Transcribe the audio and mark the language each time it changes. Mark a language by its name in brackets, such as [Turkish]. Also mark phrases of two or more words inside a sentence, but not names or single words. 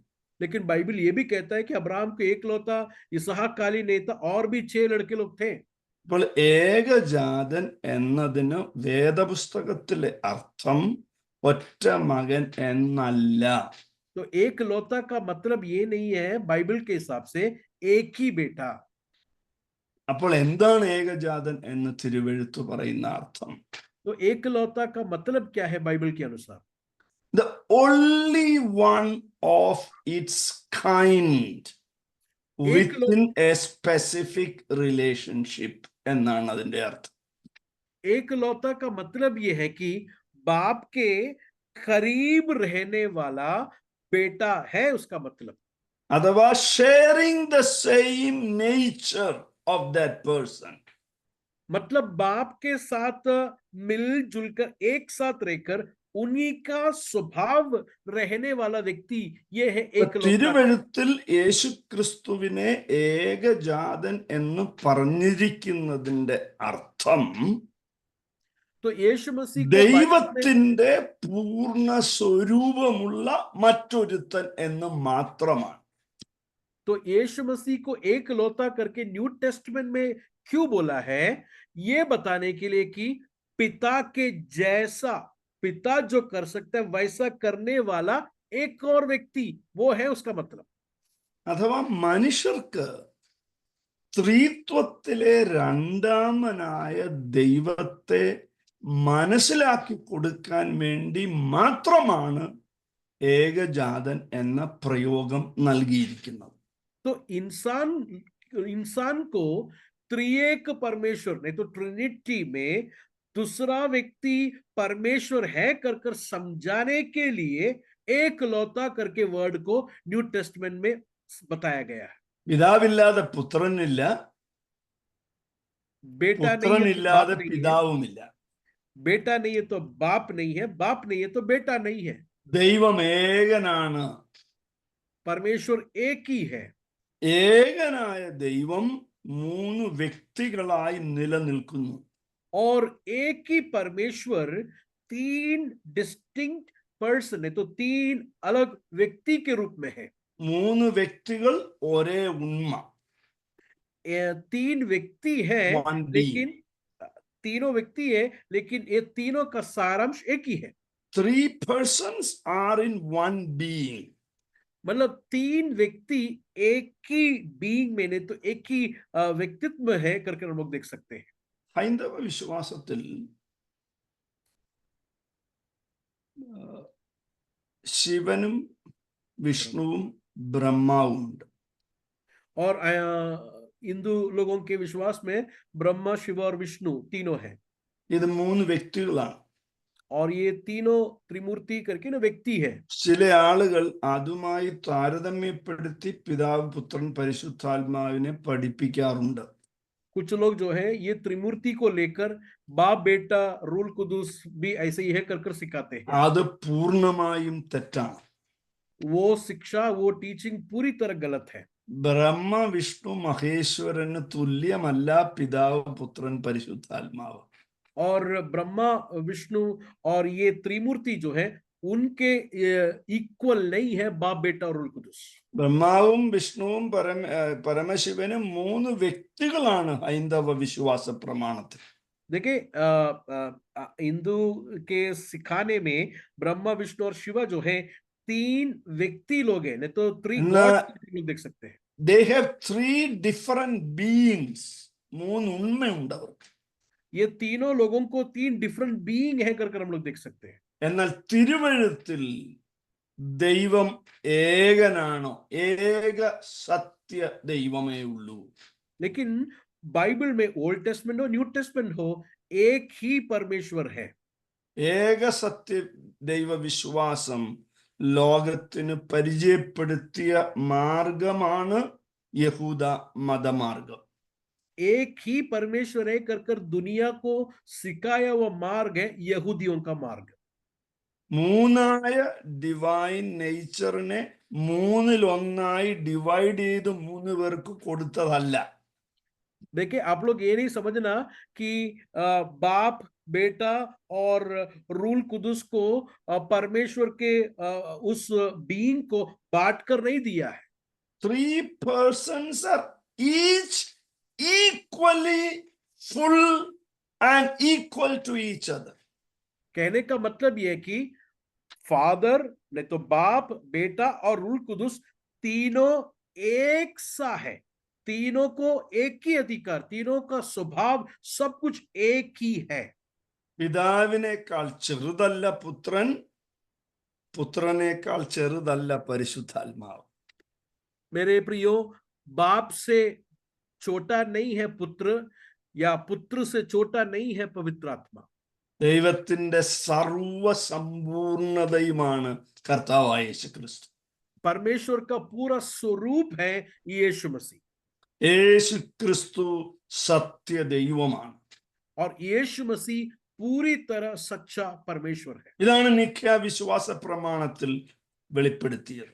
[Hindi] लेकिन बाइबल ये भी कहता है कि अब्राहम को एक लौता इसहाक काली नहीं था, और भी 6 लड़के लोग थे. [Malayalam] അപ്പോൾ ഏകജാതൻ എന്നതിന് വേദപുസ്തകത്തിലെ അർത്ഥം ഒറ്റ മകൻ എന്നല്ല. [Hindi] तो एक लौता का मतलब ये नहीं है बाइबल के हिसाब से एक ही बेटा. [Malayalam] അപ്പോൾ എന്താണ് ഏകജാതൻ എന്ന് തിരുവെഴുത്ത് പറയുന്ന അർത്ഥം? [Hindi] तो एक लौता का मतलब क्या है बाइबल के अनुसार? [English] The only one of its kind within a specific relationship [Malayalam] എന്നാണ് അതിന്റെ അർത്ഥം. [Hindi] एक लौता का मतलब ये है कि बाप के करीब रहने वाला बेटा है, उसका मतलब. [English] അഥവാ sharing the same nature of that person. [Hindi] मतलब बाप के साथ मिलजुल कर एक साथ रहकर उन्हीं का स्वभाव रहने वाला व्यक्ति, ये है एक लौता. [Malayalam] തിരുവെഴുത്തിൽ യേശുക്രിസ്തുവിനെ ഏകജാതൻ എന്ന് പറഞ്ഞിരിക്കുന്നതിന്റെ അർത്ഥം [Hindi] तो यीशु मसीह को [Malayalam] ദൈവത്തിന്റെ പൂർണ്ണ സ്വരൂപമുള്ള മറ്റൊരുത്തൻ എന്ന് മാത്രമാണ്. [Hindi] तो यीशु मसीह को एक लौता करके [English] New Testament [Hindi] में क्यों बोला है? ये बताने के लिए कि पिता के जैसा, पिता जो कर सकता है वैसा करने वाला एक और व्यक्ति, वो है उसका मतलब. [Malayalam] അഥവാ മനുഷ്യർക്ക് ത്രിത്വത്തിലെ രണ്ടാമനായ ദൈവത്തെ മനസ്സിലാക്കി കൊടുക്കാൻ വേണ്ടി മാത്രമാണ് ഏകജാതൻ എന്ന പ്രയോഗം നൽകിയിരിക്കുന്നത്. [Hindi] तो इंसान को त्रिएक परमेश्वर, नहीं तो ट्रिनिटी में दूसरा व्यक्ति परमेश्वर है कर समझाने के लिए एक लौता करके वर्ड को [English] New Testament [Hindi] में बताया गया है. [Malayalam] പിതാവില്ലാതെ പുത്രനില്ല, [Hindi] बेटा नहीं है तो बाप [Malayalam] പുത്രനില്ലാതെ [Hindi] नहीं है, [Malayalam] പിതാവുമില്ല. [Hindi] बेटा नहीं है तो बाप नहीं है, बाप नहीं है तो बेटा नहीं है. [Malayalam] ദൈവം ഏകനാണ്. [Hindi] परमेश्वर एक ही है. [Malayalam] ഏകനായ ദൈവം 3 വ്യക്തികളായി നിലനിൽക്കുന്നു. [Hindi] और एक ही परमेश्वर 3 [English] distinct person [Hindi] है, तो 3 अलग व्यक्ति के रूप में है. [Malayalam] 3 വ്യക്തികൾ ഒരേ ഉണ്മ. [Hindi] 3 व्यक्ति है, [English] One [Hindi] लेकिन तीनों व्यक्ति है, लेकिन ये तीनों का सारांश एक ही है. [English] 3 persons are in one being. [Hindi] मतलब 3 व्यक्ति एक ही बीइंग में, नहीं तो एक ही व्यक्तित्व में है करके हम लोग देख सकते हैं. [Malayalam] ഹൈന്ദവ വിശ്വാസത്തിൽ ശിവനും വിഷ്ണുവും ബ്രഹ്മാവും ഉണ്ട്. [Hindi] और हिंदू लोगों के विश्वास में ब्रह्मा, शिव और विष्णु तीनों हैं. [Malayalam] ഇത് 3 വ്യക്തികളാണ്. [Hindi] और ये तीनों त्रिमूर्ति करके ना व्यक्ति है. [Malayalam] ചില ആളുകൾ അതുമായി താരതമ്യപ്പെടുത്തി പിതാവ്, പുത്രൻ, പരിശുദ്ധാത്മാവിനെ പഠിപ്പിക്കാറുണ്ട്. [Hindi] कुछ लोग जो है ये त्रिमूर्ति को लेकर बाप, बेटा, रूल कुदूस भी ऐसे ही है कर सिखाते हैं. [Malayalam] അത് പൂർണ്ണമായും തെറ്റാണ്. [Hindi] वो शिक्षा, वो टीचिंग पूरी तरह गलत है. [Malayalam] ബ്രഹ്മ, വിഷ്ണു, മഹേശ്വരന് തുല്യമല്ല പിതാവ്, പുത്രൻ, പരിശുദ്ധാത്മാവ്. [Hindi] और ब्रह्मा, विष्णु और ये त्रिमूर्ति जो है उनके इक्वल नहीं है बाप, बेटा और रूल कुदूस. [Malayalam] ബ്രഹ്മാവും വിഷ്ണുവും പരമശിവനും 3 വ്യക്തികളാണ് ഹൈന്ദവ വിശ്വാസ പ്രമാണത്തിൽ. [Hindi] देखिए हिंदू के सिखाने में ब्रह्मा, विष्णु और शिवा जो है 3 व्यक्ति लोग हैं, नहीं तो 3 गॉड लोग देख सकते हैं. [English] They have 3 different beings. [Malayalam] 3 ഉണ്മയുണ്ട് അവർക്ക്. [Hindi] ये तीनों लोगों को 3 [English] different being [Hindi] है कर हम लोग देख सकते हैं. [Malayalam] എന്നാൽ തിരുവെഴുത്തിൽ ദൈവം ഏകനാണോ? ഏക സത്യ ദൈവമേ ഉള്ളൂ. [Hindi] लेकिन बाइबल में [English] Old Testament [Hindi] हो, [English] New Testament [Hindi] हो, एक ही परमेश्वर है. [Malayalam] ഏക സത്യ ദൈവവിശ്വാസം ലോകത്തിന് പരിചയപ്പെടുത്തിയ മാർഗമാണ് യഹൂദ മതമാർഗം. [Hindi] एक ही परमेश्वर है कर दुनिया को सिखाया हुआ मार्ग है यहूदियों का मार्ग. [Malayalam] മൂന്നായ [English] divine nature [Malayalam] 3-1 ഡിവൈഡ് ചെയ്ത് 3 പേർക്ക് കൊടുത്തതല്ല. [Hindi] देखिए आप लोग ये नहीं समझना कि बाप, बेटा और रूल कुदुस को परमेश्वर के उस बीइंग को बांट कर नहीं दिया है. [English] 3 persons are each equally full and equal to each other. [Hindi] कहने का मतलब यह है कि फादर, नहीं तो बाप, बेटा और रूल कुदुस तीनों एक सा है. तीनों को एक ही अधिकार, तीनों का स्वभाव, सब कुछ एक ही है. [Malayalam] പിതാവിനേക്കാൾ ചെറുതല്ല പുത്രൻ, പുത്രനേക്കാൾ ചെറുതല്ല പരിശുദ്ധാത്മാവ്. [Hindi] मेरे प्रियो, बाप से छोटा नहीं है पुत्र, या पुत्र से छोटा नहीं है पवित्र आत्मा. [Malayalam] ദൈവത്തിന്റെ സർവസമ്പൂർണതയുമാണ് കർത്താവായ യേശുക്രിസ്തു. [Hindi] परमेश्वर का पूरा स्वरूप है यीशु मसीह. [Malayalam] യേശുക്രിസ്തു സത്യ ദൈവമാണ്. [Hindi] और यीशु मसीह पूरी तरह सच्चा परमेश्वर है. [Malayalam] ഇതാണ് നിഖ്യാ വിശ്വാസ പ്രമാണത്തിൽ വെളിപ്പെടുത്തിയത്.